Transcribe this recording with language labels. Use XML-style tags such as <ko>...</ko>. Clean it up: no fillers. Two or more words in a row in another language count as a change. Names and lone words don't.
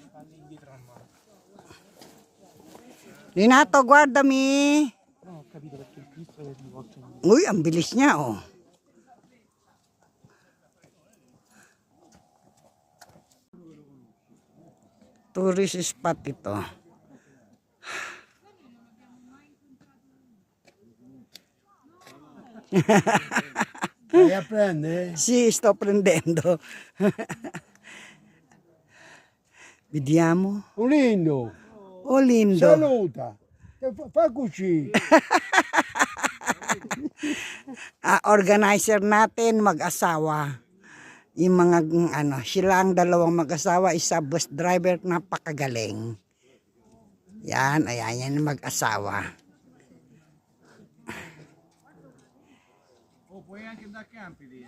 <it>Renato, guardami.</it> <tl>Uy, ang bilis niya, oh.</tl> <en>Tourist spot</en> <tl>ito.</tl> <it>Vai a prendere? Sì, sto prendendo. Vediamo. Lindo, Oh, lindo. saluta. Fa così.</it> <tl>Organizer natin, mag-asawa. Yung mga, sila ang dalawang mag-asawa, isa bus driver, napakagaling. Yan, ayan, yan yung mag-asawa.</tl> <it>Oh, puoi anche andare a campi lì.</it>